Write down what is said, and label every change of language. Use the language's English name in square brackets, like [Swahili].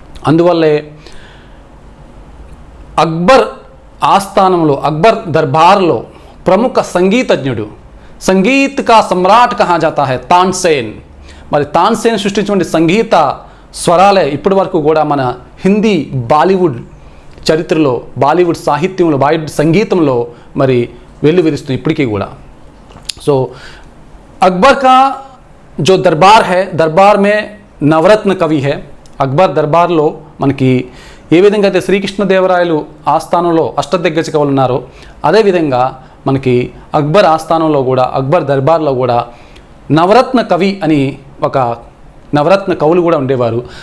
[Telugu] అందువల్లే అక్బర్ ఆస్థానంలో, అక్బర్ దర్బార్లో ప్రముఖ సంగీతజ్ఞుడు, [Hindi] సంగీత్ కా సమ్రాట్ కహా జాతా హై [Telugu] తాన్సేన్. మరి తాన్సేన్ సృష్టించినటువంటి సంగీత స్వరాలే ఇప్పటి వరకు కూడా మన హిందీ బాలీవుడ్ చరిత్రలో, బాలీవుడ్ సాహిత్యంలో, బాలీవుడ్ సంగీతంలో మరి వెల్లువిరుస్తుంది ఇప్పటికీ కూడా. [Hindi] సో अकबर का जो दरबार है, दरबार में नवरत्न कवि है. अकबर दरबार लो मन की [Telugu] ఏ విధంగా అయితే శ్రీకృష్ణదేవరాయలు ఆస్థానంలో అష్టదిగ్గజ కవులు ఉన్నారో అదేవిధంగా మనకి అక్బర్ ఆస్థానంలో కూడా, అక్బర్ దర్బార్లో కూడా నవరత్న కవి అని ఒక నవరత్న కవులు కూడా ఉండేవారు.